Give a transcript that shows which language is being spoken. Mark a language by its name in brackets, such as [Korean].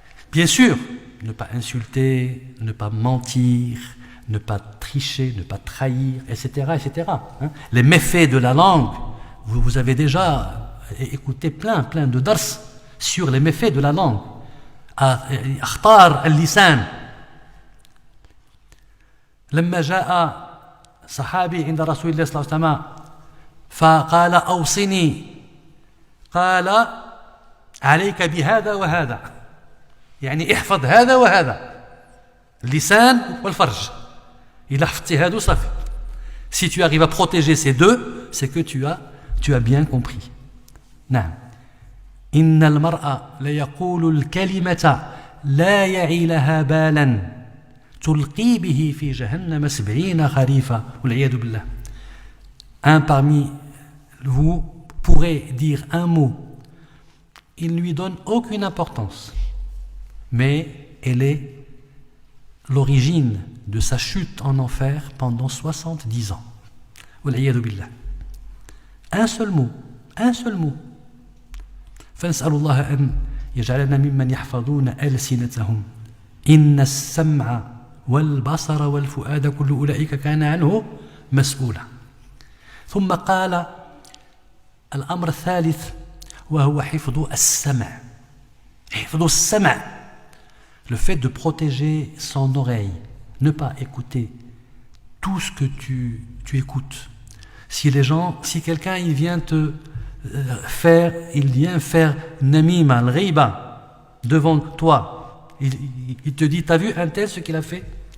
[French] Bien sûr, ne pas insulter, ne pas mentir, ne pas tricher, ne pas trahir, etc. Les méfaits de la langue, vous avez déjà écouté plein de dars sur les méfaits de la langue. [Arabic] أخطار اللسان. لما جاء صحابي عند رسول الله صلى الله عليه وسلم فقال أوصني، قال عليك بهذا وهذا، يعني احفظ هذا وهذا، اللسان والفرج. إذا حفظت هذا صافي. [French] Si tu arrives à protéger ces deux, c'est que tu as bien compris. نعم. [Arabic] إن المرأة ليقول الكلمة لا يعي لها بالا تلقي به في جهنم 70 خريفا والعياذ بالله. [French] Un parmi vous pourrait dire un mot, il ne lui donne aucune importance, mais elle est l'origine de sa chute en enfer pendant 70 ans. [Arabic] والعياذ بالله. [French] Un seul mot, un seul mot. [Arabic] فنسأل الله أن يجعلنا ممن يحفظون ألسنتهم. إن السمع والبصر والفؤاد كل أولئك كان عنه مسؤولا. ثم قال الأمر الثالث وهو حفظ السمع. حفظ السمع. [French] Le fait de protéger son oreille, ne pas écouter tout ce que tu écoutes. Si quelqu'un il vient faire namima, al-ghiba devant toi, il te dit, t'as vu un tel ce qu'il a fait?